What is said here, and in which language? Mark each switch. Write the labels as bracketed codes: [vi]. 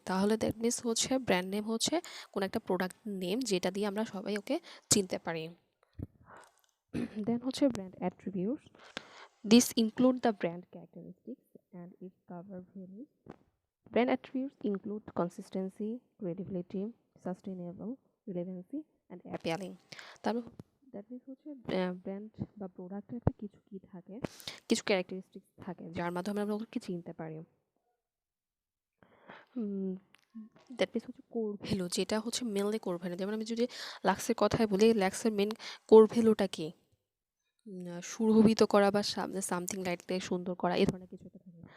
[bn] তাহলে [en] that means [bn] হচ্ছে brand name হচ্ছে কোনো একটা প্রোডাক্ট নেম যেটা দিয়ে আমরা সবাই ওকে চিনতে পারি। [en] Then হচ্ছে brand attributes. This include the brand characteristics and its core values. Brand attributes include consistency, credibility, sustainable, relevancy, and appealing. [bn] তারপর [en] that means [bn] হচ্ছে ব্র্যান্ড বা প্রোডাক্টের একটা কিছু কি থাকে, কিছু ক্যারেক্টারিস্টিক্স থাকে যার মাধ্যমে আমরা ওকে চিনতে পারি। [en] that means [bn] হচ্ছে কোর ভ্যালু, যেটা হচ্ছে মেনলি কোর ভ্যালু। যেমন আমি যদি লাক্সের কথাই বলি, লাক্সের মেন কোর ভ্যালুটা কি, সুরভিত করা বা সামথিং লাইটকে সুন্দর করা, এই ধরনের কিছু একটা থাকে।